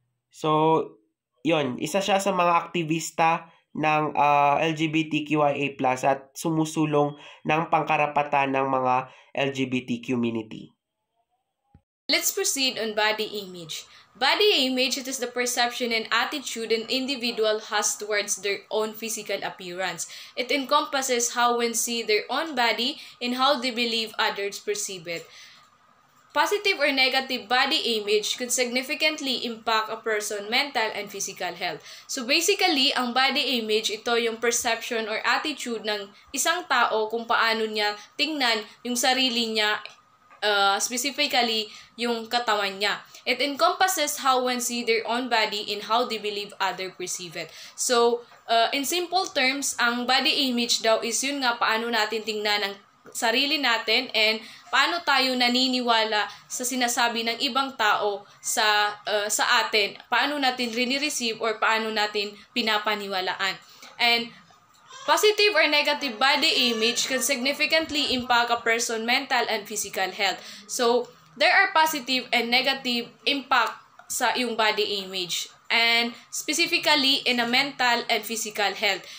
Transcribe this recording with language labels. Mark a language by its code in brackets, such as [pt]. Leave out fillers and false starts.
[tl] So, yon, isa siya sa mga aktivista ng LGBTQIA+ at sumusulong ng pangkarapatan ng mga LGBT community. [en] Let's proceed on body image. Body image, it is the perception and attitude an individual has towards their own physical appearance. It encompasses how one see their own body and how they believe others perceive it. Positive or negative body image could significantly impact a person's mental and physical health. [tl] So basically, ang body image, ito yung perception or attitude ng isang tao kung paano niya tingnan yung sarili niya, specifically yung katawan niya. [en] It encompasses how one see their own body and how they believe others perceive it. [tl] So, in simple terms, ang body image daw is yun nga paano natin tingnan ang sarili natin and paano tayo naniniwala sa sinasabi ng ibang tao sa atin, paano natin rini-receive or paano natin pinapaniwalaan. [en] And positive or negative body image can significantly impact a person's mental and physical health. So, there are positive and negative impact [tl] sa iyong [en] body image. And specifically in a mental and physical health.